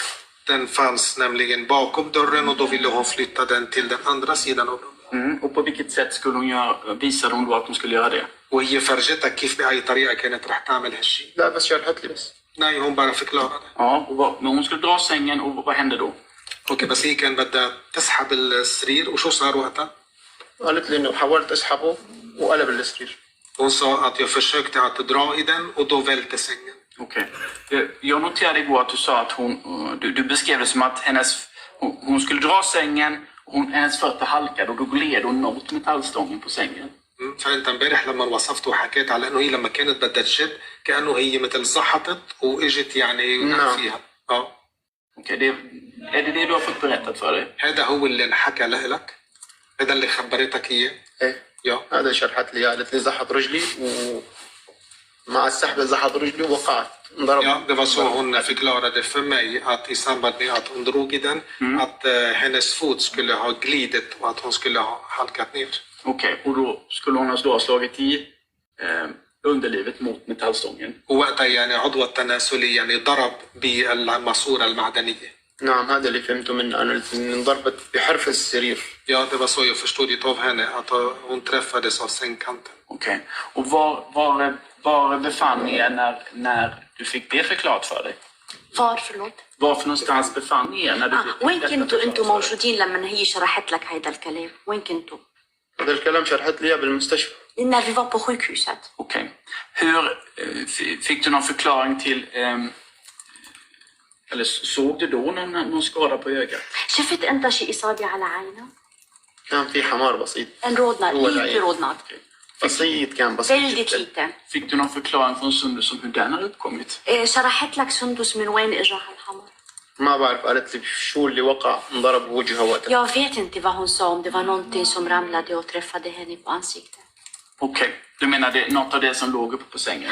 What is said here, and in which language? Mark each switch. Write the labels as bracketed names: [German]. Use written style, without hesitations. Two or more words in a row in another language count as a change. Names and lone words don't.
[Swedish] Den fanns nämligen bakom dörren och då ville hon flytta den till den andra sidan av dörren. Och på vilket sätt skulle hon göra, visade hon då att hon skulle göra det? [Arabic] وهي فرجتك كيف بأي طريقة كانت رح تعمل هالشيء؟ لا بس شرحت لي بس. [Swedish] Nej, hon bara förklarade. Ja, men hon skulle dra sängen och vad hände då? Okej, [Arabic] بس هي كان بدها تسحب السرير وشو صار وقتها؟ قالت لي انه حاولت اسحبه وقلب السرير. [Swedish] Hon sa att jag försökte att dra i den och då välte sängen. Okej. Jag noterade igår att du sa att du beskrev det som att hon skulle dra sängen och hennes fötter halkade och då gled hon mot metallstången på sängen. [Arabic] فانت امبارح لما وصفت وحكيت على انه هي لما كانت بدها تشد كانه هي مثل زحطت واجت يعني فيها. [Swedish] Okej, är det du har fått berättat för dig? [Arabic] هذا هو اللي انحكى لك؟ هذا اللي خبرتك اياه؟ ايه [Swedish] ja. [Arabic] هذا شرحت لي، قالت لي زحط رجلي ومع السحبه زحط رجلي ووقعت انضرب. [Swedish] Ja, det var så hon förklarade för mig att i samband med att hon drog i den att hennes fot skulle ha glidit och att hon skulle ha halkat ner. Okej, och då skulle hon alltså ha slagit i underlivet mot metallstången. [Arabic] ووقتها يعني عضو التناسلي يعني ضرب بالماسورة المعدنية. نعم هذا اللي فهمته منه، أنا انضربت بحرف السرير. [Swedish] Ja, det var så jag förstod det av henne att hon träffades av sängkanten. Okej, och var befann ni er när du fick det förklarat för dig? Förlåt? Var för någonstans befann ni er när du fick [Arabic] وين كنتوا انتوا موجودين لما هي شرحت لك هيدا الكلام؟ وين كنتوا؟ هذا الكلام شرحت لي بالمستشفى. [Swedish] När vi var på sjukhuset. Okej. Hur fick du någon förklaring till eller såg du då någon skada på ögat? [Arabic] شفت انت شيء اصابه على عينه؟ كان في حمار بسيط. [Swedish] En rodnad, lite rodnad. [Arabic] بسيط كان بسيط. [Swedish] Väldigt liten. Fick du någon förklaring från Sundus om hur den hade uppkommit? [Arabic] شرحت لك سندس من وين اجى هالحمار؟ ما بعرف، قالت لي شو اللي وقع انضرب بوجهها وقتها. [Swedish] Jag vet inte vad hon sa, om det var någonting som ramlade och träffade henne på ansiktet. Okej, du menar det något av det som låg uppe på sängen?